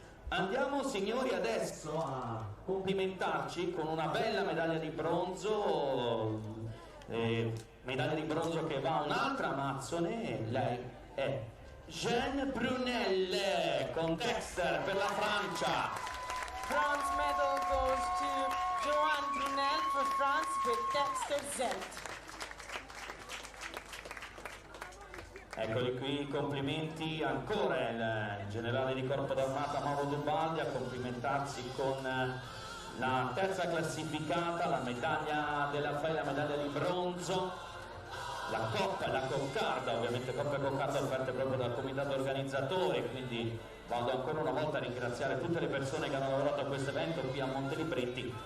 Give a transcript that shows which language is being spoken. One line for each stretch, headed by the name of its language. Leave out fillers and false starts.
Italian: Andiamo, signori, adesso a complimentarci con una bella medaglia di bronzo, che va a un'altra amazzone. Lei è Jeanne Brunel con Dexter per la Francia.
English: Bronze medal goes to Joanne Brunel for France with Dexter Zelt.
Italian: Eccoli qui i complimenti ancora il generale di Corpo d'Armata Mauro Dubaldi a complimentarsi con la terza classificata, la medaglia della FEI, la medaglia di bronzo, la coppa e la coccarda, ovviamente coppa e coccarda offerte proprio dal comitato organizzatore, quindi voglio ancora una volta ringraziare tutte le persone che hanno lavorato a questo evento qui a Motelibretti.